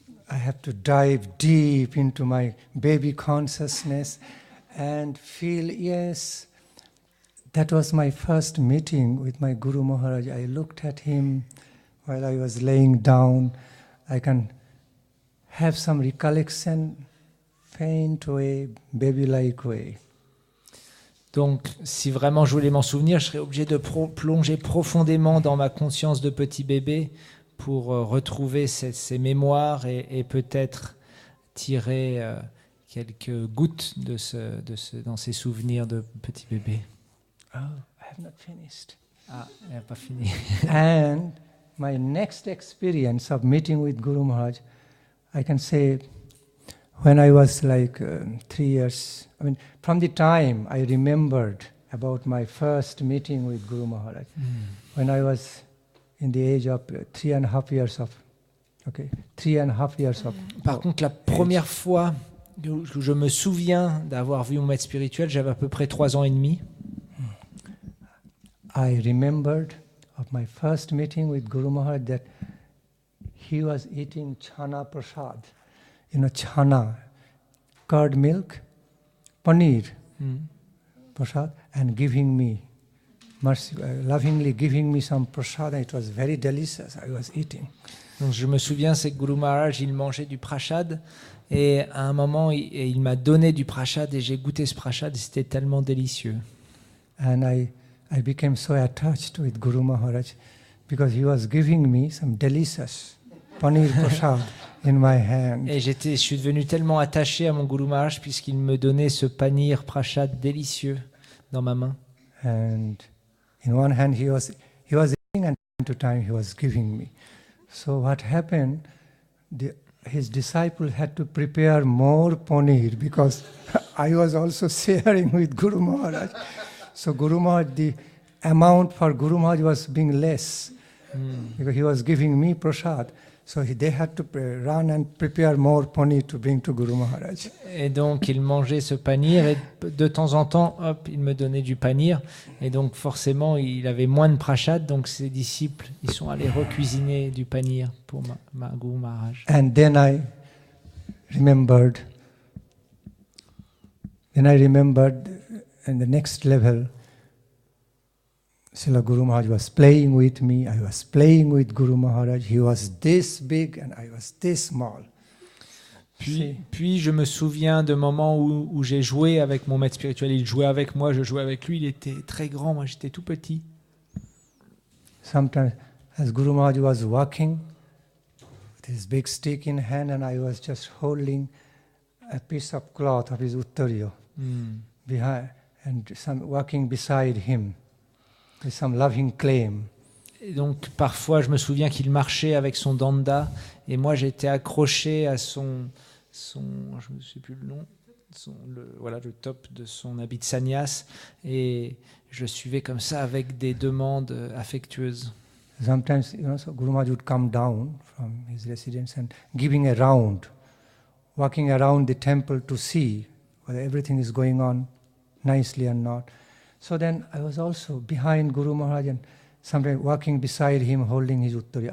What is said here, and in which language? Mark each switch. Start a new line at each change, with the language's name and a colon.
English: I have to dive deep into my baby consciousness and feel, yes, that was my first meeting with my Guru Maharaj. I looked at him while I was laying down. I can have some recollection, faint way, baby-like way.
French: Donc, si vraiment je voulais m'en souvenir, je serais obligé de plonger profondément dans ma conscience de petit bébé pour retrouver ces mémoires et peut-être tirer quelques gouttes dans ces souvenirs de petit bébé.
English: Oh, I have not finished.
French: Ah, elle n'a pas fini.
English: And my next experience of meeting with Guru Maharaj, I can say, when I was like 3 years, I mean, from the time I remembered about my first meeting with Guru Maharaj, when I was in the age of 3.5 years of, 3.5 years of.
French: Par contre, la première fois que je me souviens d'avoir vu mon maître spirituel, j'avais à peu près 3 ans et demi.
English: I remembered of my first meeting with Guru Maharaj that he was eating chana prasad. You know, chana, curd milk, paneer, prasad, and giving me, lovingly giving me some prasad. It was very delicious. I was eating.
French: Donc, je me souviens, c'est que Guru Maharaj, il mangeait du prasad et à un moment, il m'a donné du prasad et j'ai goûté ce prasad et c'était tellement délicieux.
English: And I became so attached with Guru Maharaj because he was giving me some delicious paneer prasad in my hand.
French: Et je suis devenu tellement attaché à mon Guru Maharaj puisqu'il me donnait ce paneer prasad délicieux dans ma main.
English: And in one hand he was eating and time to time he was giving me. So what happened, his disciple had to prepare more paneer because I was also sharing with Guru Maharaj. So Guru Maharaj, the amount for Guru Maharaj was being less because he was giving me prasad. So they had to run and prepare more paneer to bring to Guru Maharaj.
French: Et donc il mangeait ce paneer et de temps en temps, hop, il me donnait du paneer. Et donc forcément, il avait moins de prasad. Donc ses disciples, ils sont allés recuisiner du paneer pour ma Guru Maharaj.
English: And then I remembered in the next level, Srila Guru Maharaj was playing with me, I was playing with Guru Maharaj, he was this big and I was this small.
French: Puis je me souviens de moments où j'ai joué avec mon maître spirituel, il jouait avec moi, je jouais avec lui, il était très grand, moi j'étais tout petit.
English: Sometimes as Guru Maharaj was walking with his big stick in hand and I was just holding a piece of cloth of his uttariyo behind and walking beside him. Some loving claim.
French: Et donc parfois je me souviens qu'il marchait avec son danda et moi j'étais accroché à son je ne sais plus le nom, le top de son habit de sannyas et je suivais comme ça avec des demandes affectueuses.
English: Sometimes so Guru Maharaj would come down from his residence and giving a round, walking around the temple to see whether everything is going on nicely or not. So then I was also behind Guru Maharaj and sometimes walking beside him holding his uttari.